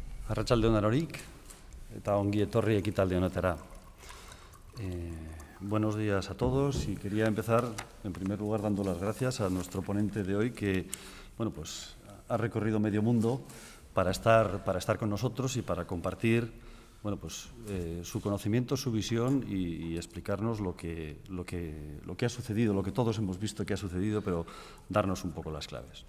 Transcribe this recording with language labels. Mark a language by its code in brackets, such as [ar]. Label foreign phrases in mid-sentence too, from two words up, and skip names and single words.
[eu] Arratsalde on Anorik, eta ongi etorri ekitaldi honetara. [es] Buenos días a todos y quería empezar, en primer lugar, dando las gracias a nuestro ponente de hoy que ha recorrido medio mundo para estar con nosotros y para compartir su conocimiento, su visión y explicarnos lo que ha sucedido, lo que todos hemos visto que ha sucedido, pero darnos un poco las claves.